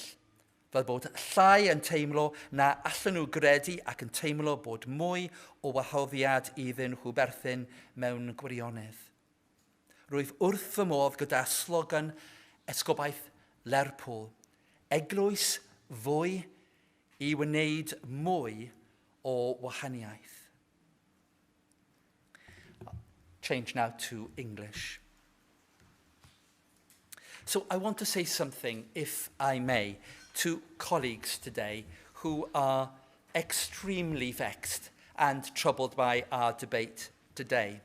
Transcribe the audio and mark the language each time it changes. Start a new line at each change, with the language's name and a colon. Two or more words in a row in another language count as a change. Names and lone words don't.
Welsh: Fel bod llai yn teimlo na allan nhw gredu ac yn teimlo bod mwy o wahoddiad iddyn nhw berthyn mewn gwirionedd. Rwyf wrth fy modd gyda slogan esgobaeth Lerpwl, eglwys fwy i wneud mwy o wahaniaeth.
English: Change now to English. So I want to say something, if I may, to colleagues today who are extremely vexed and troubled by our debate today.